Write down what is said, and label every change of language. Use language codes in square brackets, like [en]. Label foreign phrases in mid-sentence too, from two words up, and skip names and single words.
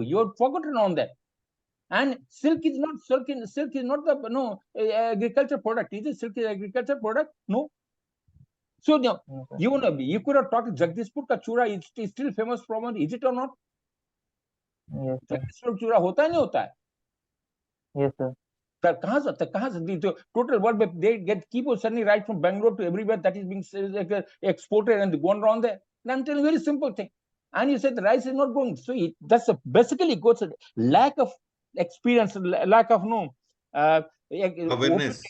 [en] You have forgotten on that. And silk is not the agriculture product. Is it silk is agriculture product? No. So now you could have talked Jagdishpur [hi] का चूड़ा [en] is still famous from it. Is it or not? Yes, sir. [hi] जगदीशपुर चूड़ा होता है, नहीं होता है? [en] Yes, sir. [hi] कहाँ से [en] total world they keep on sending right from Bangalore to everywhere that is being exported and gone around there. And I'm telling you a very simple thing. And you said the rice is not growing. So that's basically goes lack of experience, lack of awareness.